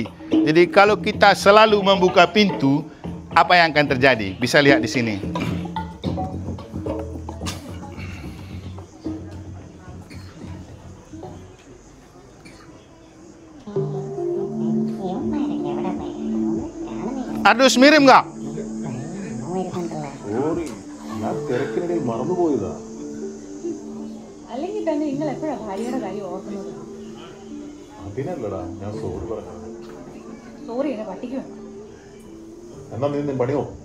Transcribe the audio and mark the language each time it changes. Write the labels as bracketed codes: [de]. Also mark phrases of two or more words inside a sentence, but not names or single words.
[id] Jadi kalau kita selalu membuka pintu, apa yang akan terjadi? Bisa lihat di sini. Ardus mirip nggak? [ml] അല്ലെങ്കിൽ തന്നെ നിങ്ങൾ എപ്പോഴാണ് ഭാര്യയുടെ കാര്യം ഓർക്കുന്നത്? അതിനല്ലടാ ഞാൻ സോറി പറഞ്ഞു. സോറി എന്നെ പട്ടിക്ക് വേണം. എന്നാ നീ പണിയോ?